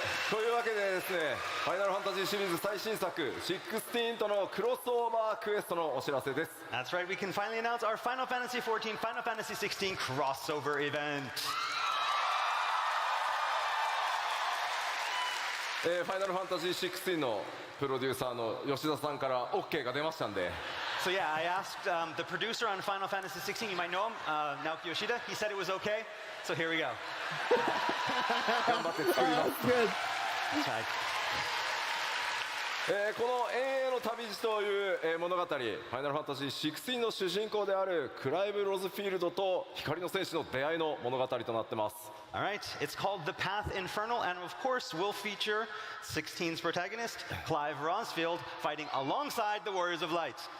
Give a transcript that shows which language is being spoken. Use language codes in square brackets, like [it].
[ja] というわけでですね、ファイナルファンタジーシリーズ最新作16とのクロスオーバークエストのお知らせです。 [en] That's right, we can finally announce our Final Fantasy XIV, Final Fantasy XVI crossover event. [ja] ファイナルファンタジー16のプロデューサーの吉田さんから OK が出ましたんで、 [en] So yeah, I asked the producer on Final Fantasy XVI, you might know him, Naoki Yoshida. He said it was okay, so here we go. [ja] 頑張って作ります。 [en] Good. That's right. [ja] この永遠の旅路という物語、ファイナルファンタジー16の主人公であるクライブ・ロズフィールドと光の戦士の出会いの物語となってます。 [en] All right, it's called The Path Infernal, and of course will feature 16's protagonist, Clive Rosfield, fighting alongside the Warriors of Light.